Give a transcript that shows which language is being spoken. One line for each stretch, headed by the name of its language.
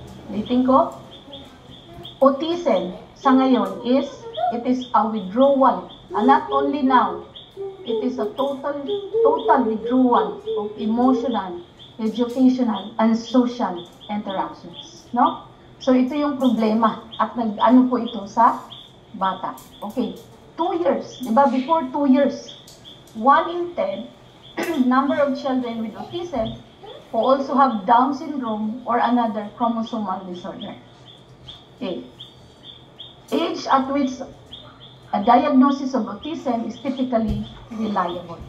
Filipino: Ulitin ko,
English: autism
Filipino: sa ngayon
English: is, it is a withdrawal, and not only now, it is a total withdrawal of emotional, educational, and social interactions. No?
Filipino: So ito yung problema at nag-ano po ito sa bata.
English: Okay, 2 years,
Filipino: di ba?
English: Before 2 years, 1 in 10 number of children with autism who also have Down syndrome or another chromosomal disorder. Okay. Age at which a diagnosis of autism is typically reliable.